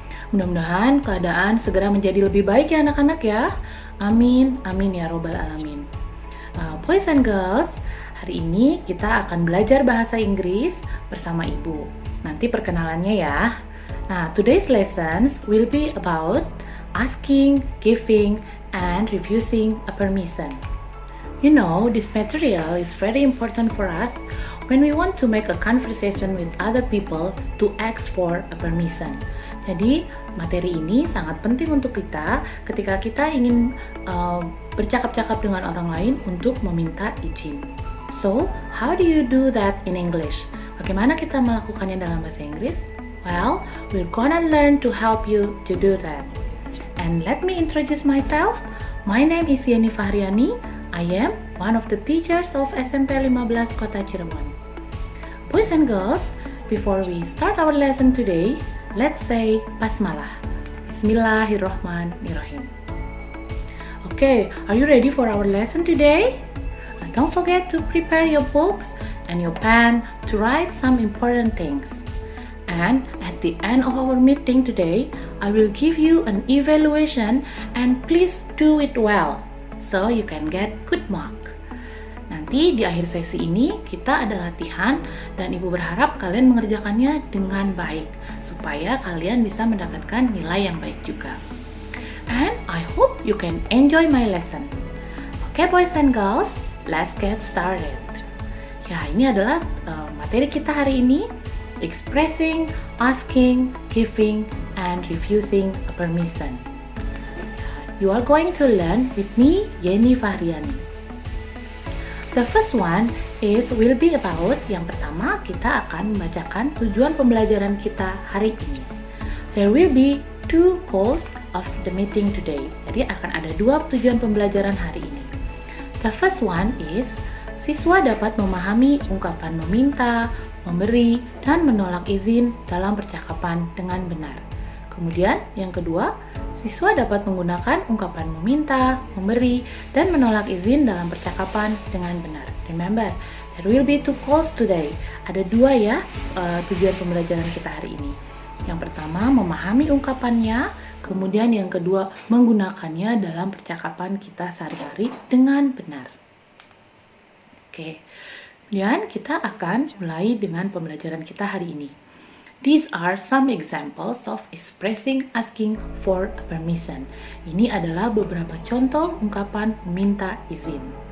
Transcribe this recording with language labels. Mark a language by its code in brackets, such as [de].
[id] Mudah-mudahan keadaan segera menjadi lebih baik ya anak-anak ya. [ar] Amin, amin ya robbal alamin. [en] Boys and girls, [id] hari ini kita akan belajar bahasa Inggris bersama ibu. Nanti perkenalannya ya. [en] Nah, today's lessons will be about asking, giving, and refusing a permission. You know, this material is very important for us when we want to make a conversation with other people to ask for a permission. [id] Jadi, materi ini sangat penting untuk kita ketika kita ingin bercakap-cakap dengan orang lain untuk meminta izin. [en] So, how do you do that in English? [id] Bagaimana kita melakukannya dalam bahasa Inggris? [en] Well, we're gonna learn to help you to do that. And let me introduce myself. My name is Yeni Fahriani. I am one of the teachers of SMP 15 Kota Cirebon. Boys and girls, before we start our lesson today, let's say Basmalah. [ar] Bismillahirrahmanirrahim. [en] Okay, are you ready for our lesson today? Don't forget to prepare your books and your pen to write some important things. And at the end of our meeting today, I will give you an evaluation and please do it well so you can get good mark. [id] Nanti di akhir sesi ini kita ada latihan dan ibu berharap kalian mengerjakannya dengan baik supaya kalian bisa mendapatkan nilai yang baik juga. [en] And I hope you can enjoy my lesson. Okay boys and girls, let's get started. [id] Ya, ini adalah materi kita hari ini. [en] Expressing, asking, giving, and refusing a permission. You are going to learn with me, Yeni Fahriani. The first one will be about, [id] yang pertama kita akan membacakan tujuan pembelajaran kita hari ini. [en] There will be two goals of the meeting today. [id] Jadi akan ada dua tujuan pembelajaran hari ini. [en] The first one is, [id] siswa dapat memahami ungkapan meminta, memberi, dan menolak izin dalam percakapan dengan benar. Kemudian, yang kedua, siswa dapat menggunakan ungkapan meminta, memberi, dan menolak izin dalam percakapan dengan benar. [en] Remember, there will be two goals today. [id] Ada dua ya tujuan pembelajaran kita hari ini. Yang pertama, memahami ungkapannya, kemudian yang kedua, menggunakannya dalam percakapan kita sehari-hari dengan benar. Oke. Kemudian kita akan mulai dengan pembelajaran kita hari ini. [en] These are some examples of expressing asking for a permission. [id] Ini adalah beberapa contoh ungkapan meminta izin.